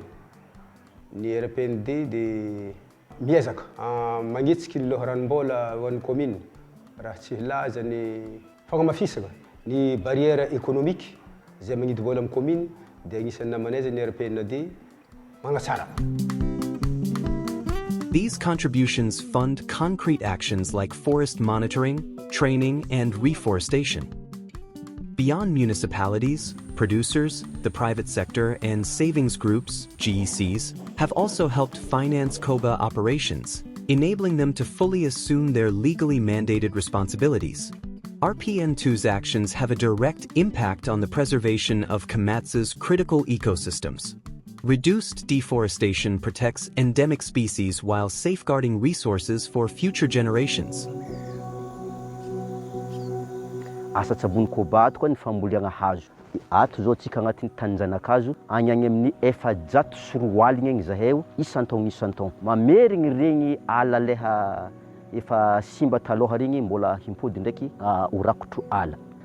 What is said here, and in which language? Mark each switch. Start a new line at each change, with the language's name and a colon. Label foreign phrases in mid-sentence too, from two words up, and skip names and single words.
Malagasy: Ny RPND dia miezaka magnitsika ny loharanom-bola ho an'ny commune raha tsy hilaza ny fagnamafisana ny
French: barrière économique
Malagasy: zay magnidy vola amin'ny commune, dia agnisan'ny namanay zay ny RPND magnatsara.
English: These contributions fund concrete actions like forest monitoring, training, and reforestation. Beyond municipalities, producers, the private sector, and savings groups, GECs, have also helped finance Koba operations, enabling them to fully assume their legally mandated responsibilities. RPN2's actions have a direct impact on the preservation of Kamatsa's critical ecosystems. Reduced deforestation protects endemic species while safeguarding resources for future generations.
Malagasy: Asa tsabony Koba ato koa ny fambolena hazo. Ato zao tsika agnatin'ny tanin-janakazo agny amin'ny 400 soroaligna igny zahay isan-taogno. Mamerigny regny ala leha efa simba taloha regny mbola himpody ndraiky ho rakotro ala.